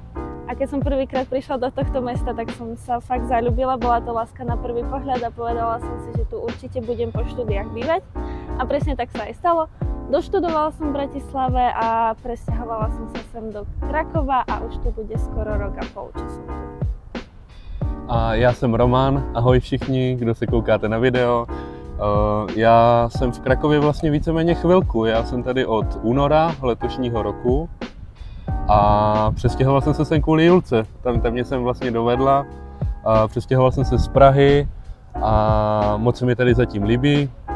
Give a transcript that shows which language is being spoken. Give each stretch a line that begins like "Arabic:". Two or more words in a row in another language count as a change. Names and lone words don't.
Slovak: A keď som prvýkrát prišla do tohto mesta, tak som sa fakt zaľúbila. Bola to láska na prvý pohľad a povedala som si, že tu určite budem po štúdiách bývať. A presne tak sa aj stalo. Doštudovala som v Bratislave a presťahovala som sa sem do Krakova a už to bude skoro rok a pol, čo som tu.
Czech: A já jsem Roman, ahoj všichni, kdo se koukáte na video. Já jsem v Krakově vlastně víceméně chvilku, já jsem tady od února letošního roku a přestěhoval jsem se sem kvůli Julce. Tam mě jsem vlastně dovedla, přestěhoval jsem se z Prahy a moc se mi tady zatím líbí.